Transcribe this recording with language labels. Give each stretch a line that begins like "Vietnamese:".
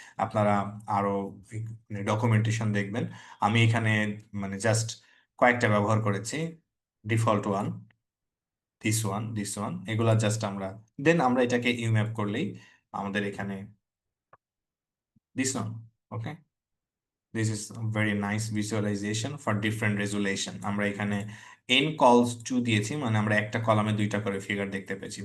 Bangla: আপনারা আরো ডকুমেন্টেশন দেখবেন। আমি এখানে মানে জাস্ট কয়েকটা ব্যবহার করেছি, ডিফল্ট ওয়ান, দিস ওয়ান, এগুলা জাস্ট আমরা, দেন আমরা এটাকে ইউম্যাপ করলেই আমাদের এখানে this one.
English: Okay, this is a very nice visualization for different resolution.
Bangla: আমরা এখানে n calls 2 দিয়েছি, মানে আমরা একটা কলামে দুইটা করে ফিগার দেখতে পেয়েছি।